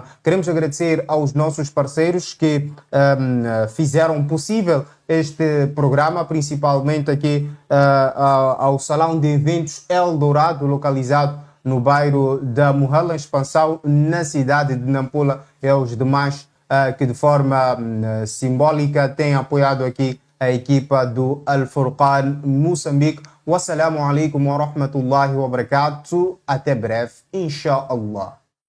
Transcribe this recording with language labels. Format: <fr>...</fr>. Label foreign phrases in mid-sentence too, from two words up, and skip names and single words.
<pt>Queremos agradecer aos nossos parceiros que fizeram possível este programa, principalmente aqui ao Salão de Eventos Eldorado, localizado no bairro da Muhala, Expansão, na cidade de Nampula, e aos demais que de forma simbólica têm apoiado aqui a equipa do Al-Furqan Moçambique.</pt> <ar>والسلام عليكم ورحمة الله وبركاته.</ar> <pt>Até breve, inshallah.</pt>